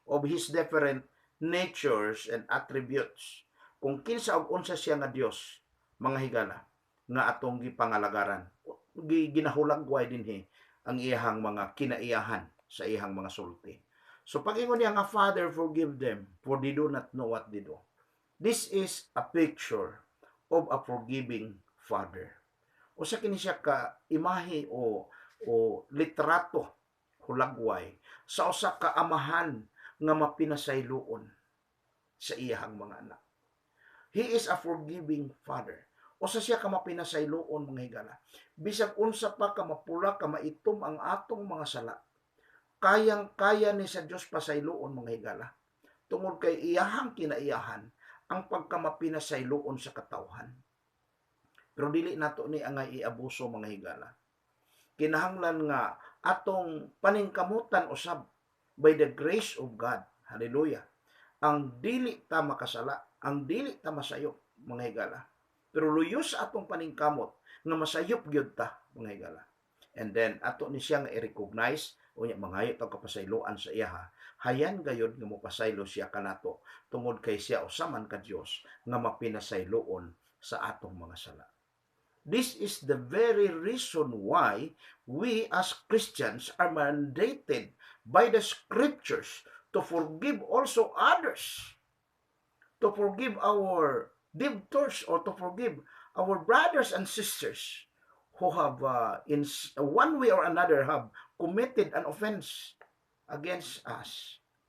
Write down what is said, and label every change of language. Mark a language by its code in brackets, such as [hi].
[en] of his different natures and attributes. [ceb] Kung kinsa og unsa siya nga Dios, mga higala, nga atong gipangalagaran. Ginahulagway dinhi ang iyahang mga kinaiyahan sa iyahang mga sulti. So pag-ingon niya nga, [en] Father, forgive them, for they do not know what they do. This is a picture of a forgiving Father. [ceb] Usa kini siya ka imahe o litrato hulagway sa usa ka amahan nga mapinasayloon sa iyahang mga anak. [en] He is a forgiving Father. [ceb] Usa siya ka mapinasayloon, mga higala. Bisag unsa pa ka mapula ka maitom ang atong mga sala, kayang-kaya ni sa Dios pasayloon, mga higala. Tungod kay iyahang kinaiyahan ang pagkamapinasayloon sa katawhan. Pero dili nato ni ang iabuso, mga higala. Kinahanglan nga atong paningkamutan usab [en] by the grace of God. [ceb] Hallelujah. Ang dili ta makasala, ang dili ta masayop, mga higala. Pero luyos atong paningkamot nga masayop gyud ta, mga higala. [en] And then [ceb] ato ni siya nga i-recognize unya mangayo ta kapasayloan sa iya. Hayan gayud nga mopasaylo siya kanato tungod kay siya usaman ka Dios nga mapinasayloon sa atong mga sala. [en] This is the very reason why we as Christians are mandated by the scriptures to forgive also others, to forgive our debtors, or to forgive our brothers and sisters who have in one way or another have committed an offense against us.